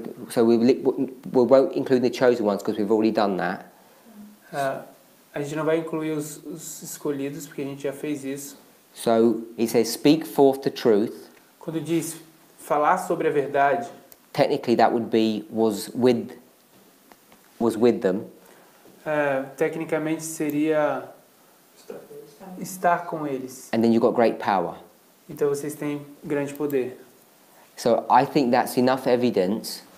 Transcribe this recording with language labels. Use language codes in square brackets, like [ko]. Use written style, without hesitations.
[en] So we won't include the chosen ones because we've already done that. [pt] A gente não vai incluir os escolhidos, porque a gente já fez isso. [en] So it says speak forth the truth. [pt] Quando diz falar sobre a verdade, [en] Technically that would be was with them. [pt] tecnicamente seria estar com eles. [en] And then you've got great power. [pt] Então vocês têm grande poder. [en] So I think that's enough evidence